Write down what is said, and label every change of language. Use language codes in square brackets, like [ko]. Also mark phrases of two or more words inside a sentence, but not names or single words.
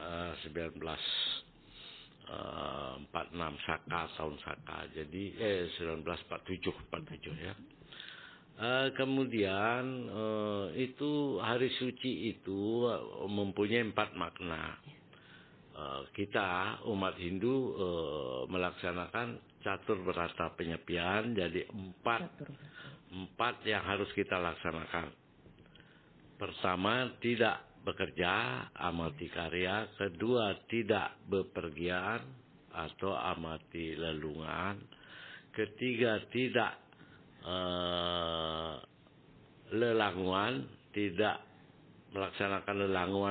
[id] 1946 Saka, tahun Saka. Jadi 1947 ya. Kemudian itu Hari Suci itu mempunyai 4 makna. Kita umat Hindu melaksanakan catur berata penyepian, jadi 4 yang harus kita laksanakan. Pertama, tidak bekerja, [ban] amati karya. [id] Kedua, tidak bepergian atau [ban] amati lelungan. [id] Ketiga, tidak lelanguan, tidak melaksanakan lelanguan.